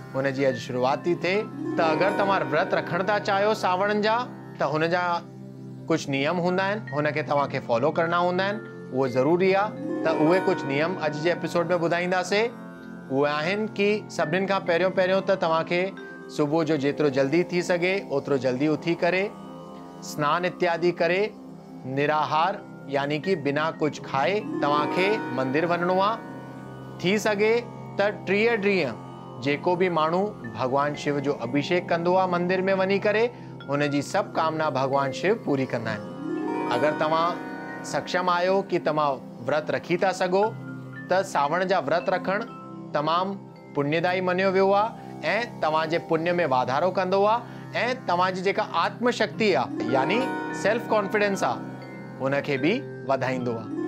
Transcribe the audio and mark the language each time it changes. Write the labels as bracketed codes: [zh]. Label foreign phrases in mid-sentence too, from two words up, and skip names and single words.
[sd] हुनजी अॼु शुरूआत थी थिए त अगरि तव्हां व्रत रखण था चाहियो सावणनि जा त हुन जा कुझु नियम हूंदा आहिनि, हुनखे तव्हांखे फॉलो करणा हूंदा आहिनि। उहो ज़रूरी आहे त उहे कुझु नियम अॼु जे एपिसोड में ॿुधाईंदासीं। उहे आहिनि कि सभिनीनि खां पहिरियों त तव्हांखे सुबुह जो जेतिरो जल्दी थी सघे ओतिरो जल्दी उथी करे स्नान इत्यादि करे निराहार यानी कि बिना कुछ खाए तव्हांखे मंदिर वञिणो आहे। थी सघे त 30 ॾींहं जेको बि माण्हू भगवान शिव जो अभिषेक कंदो आहे मंदिर में वञी करे हुनजी सभु कामना भगवान शिव पूरी कंदा आहिनि। अगरि तव्हां सक्षम आहियो कि तव्हां व्रत रखी था सघो त सावण जा व्रत रखणु तमामु पुण्यदायी मञियो वियो आहे ऐं तव्हांजे पुण्य में वाधारो कंदो आहे ऐं तव्हांजी जेका आत्मशक्ति आहे यानी [en] self confidence [sd] आहे उनखे बि वधाईंदो आहे।